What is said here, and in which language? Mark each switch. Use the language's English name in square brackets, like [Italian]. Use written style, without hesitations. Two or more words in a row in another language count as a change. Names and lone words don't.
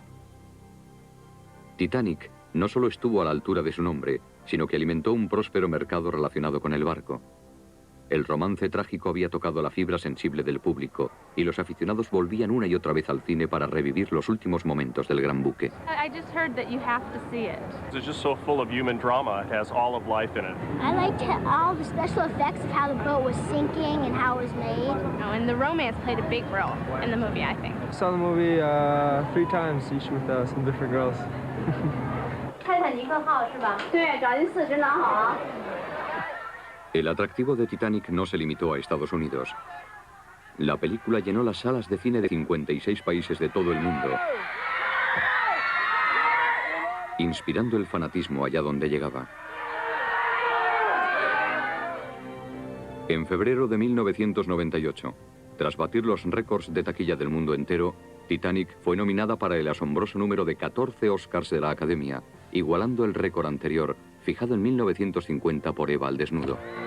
[Spanish] Titanic no solo estuvo a la altura de su nombre, sino que alimentó un próspero mercado relacionado con el barco. El romance trágico había tocado la fibra sensible del público y los aficionados volvían una y otra vez al cine para revivir los últimos momentos del gran buque. [English] I just heard that you have to see it. It's just so full of human drama. It has all of life in it. I liked all the special effects of how the boat was sinking and how it was made. Oh, and the romance played a big role in the movie, I think. I saw the movie 3 times, each with some different girls. [Chinese] 泰坦尼克号是吧？对，找进4真的好。 [Spanish] El atractivo de Titanic no se limitó a Estados Unidos. La película llenó las salas de cine de 56 países de todo el mundo, inspirando el fanatismo allá donde llegaba. En febrero de 1998, tras batir los récords de taquilla del mundo entero, Titanic fue nominada para el asombroso número de 14 Oscars de la Academia, igualando el récord anterior, fijado en 1950 por Eva al desnudo.